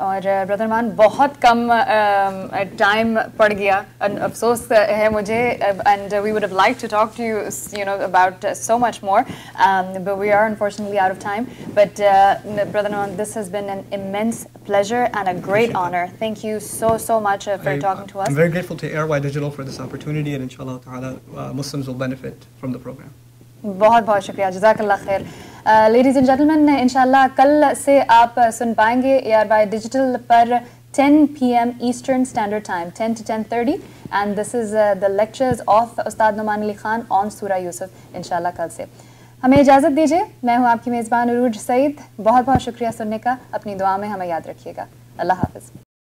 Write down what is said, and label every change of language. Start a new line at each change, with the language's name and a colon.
Urdu: اور برادر مان بہت کم ٹائم پڑ گیا, افسوس ہے مجھے,
English: And we would have like to talk to you know about so much more, but we are unfortunately out of time. But brother man, this has been an immense pleasure and a great honor. Thank you so much for talking to us. I'm very grateful to Airwide Digital for this opportunity, and inshallah ta'ala Muslims will benefit from the program.
Urdu: بہت بہت شکریہ, جزاک اللہ خیر. Ladies and gentleman, انشاءاللہ کل سے آپ سن پائیں گے ایئروائی digital per 10 PM eastern standard time, 10 to 10:30,
English: and this is the lectures of
Urdu: استاد نعمان علی خان آن سورہ یوسف. انشاءاللہ کل سے ہمیں اجازت دیجیے. میں ہوں آپ کی میزبان عروج سعید. بہت بہت شکریہ سننے کا. اپنی دعا میں ہمیں یاد رکھیے گا. اللہ حافظ.